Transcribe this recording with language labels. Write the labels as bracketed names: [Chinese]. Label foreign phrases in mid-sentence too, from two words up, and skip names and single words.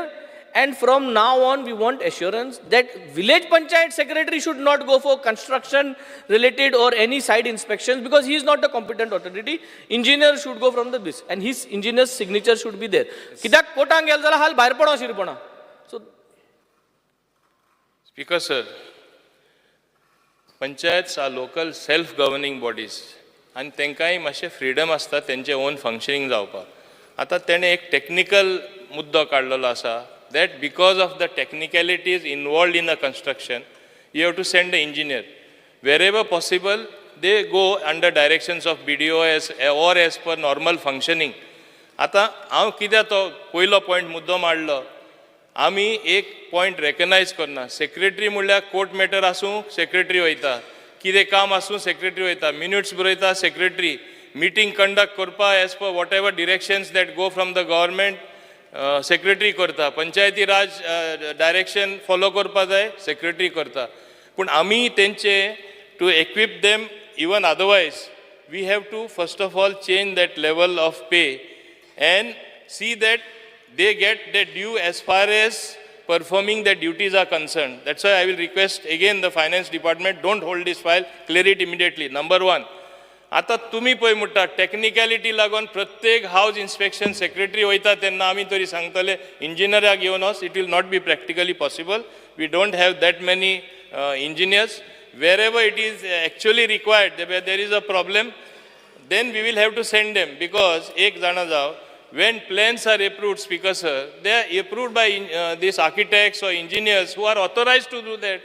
[English] And from now on, we want assurance that village panchayat secretary should not go for construction related or any site inspections because he is not the competent authority. Engineer should go from the this, and his engineer's signature should be there. Kidak kotang gel zala hal bahar pada shirpana. So, Speaker sir, panchayats are local self-governing bodies, and [Konkani] तेंकाय मातशें [English] freedom [Konkani] आसता तेंचे [English] own functioning जावपाक. [Konkani] आता तेणे एक technical मुद्दो काडलेलो आसा. [English] That because of the technicalities involved in the construction, you have to send the engineer. Wherever possible, they go under directions of BDO or as per normal functioning. [Konkani] आता हांव कित्याक तो पयलो पॉयंट मुद्दो मांडलो. आमी एक पॉयंट रेकग्नायज करना. सेक्रेटरी म्हणल्यार [English] court matter [Konkani] आसूं सेक्रेटरी वयता, कितें काम आसूं सेक्रेटरी वयता, मिनिट्स बरयता सेक्रेटरी, [English] meeting conduct [Konkani] करपा [English] as per whatever directions that go from the government [Konkani] सेक्रेटरी करता. पंचायती राज डायरेक्शन फॉलो करपा जाय सेक्रेटरी करता. पूण आमी तेंचे [English] to equip them even otherwise we have to first of all change that level of pay and see that they get their due as far as performing their duties are concerned. That's why I will request again the finance department, don't hold this file, clear it immediately. Number one, [Konkani] आता तुम्ही पळय म्हणटा टेक्निकॅलिटी लागून प्रत्येक [English] house inspection [Konkani] सेक्रेटरी वयता तेन्ना आमी तरी सांगतले इंजिनियराक घेवन वच. [English] It will not be practically possible. We don't have that many engineers. wherever it is actually required, there is a problem, then we will have to send them, because [Hindi] एक जना जाओ, [English] when plans are approved, Speaker sir, they are approved by these architects or engineers who are authorized to do that.